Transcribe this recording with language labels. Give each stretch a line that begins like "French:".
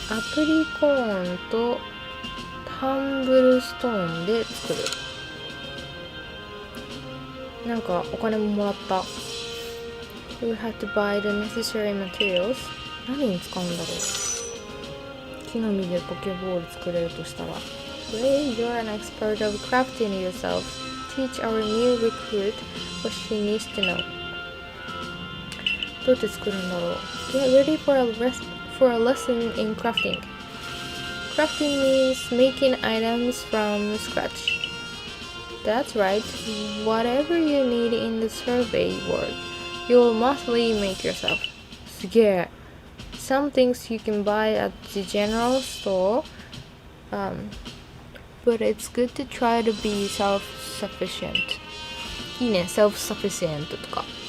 Japanese: アプリコーンとタンブルストーンで作る。なんかお金ももらった。
English: You will have to buy the necessary materials.
Japanese: 何に使うんだろう。木の実でポケボール作れるとしたら。
English: Ray, you're an expert of crafting yourself. Teach our new recruit what she needs to know.
Japanese: どうやって作るんだろう。
English: Get ready for a lesson in crafting. Crafting means making items from scratch. That's right. Whatever you need in the survey work, you will mostly make yourself.
Japanese: すげえ。
English: Some things you can buy at the general store, but it's good to try to be self-sufficient.
Japanese: いいね、self-sufficient とか。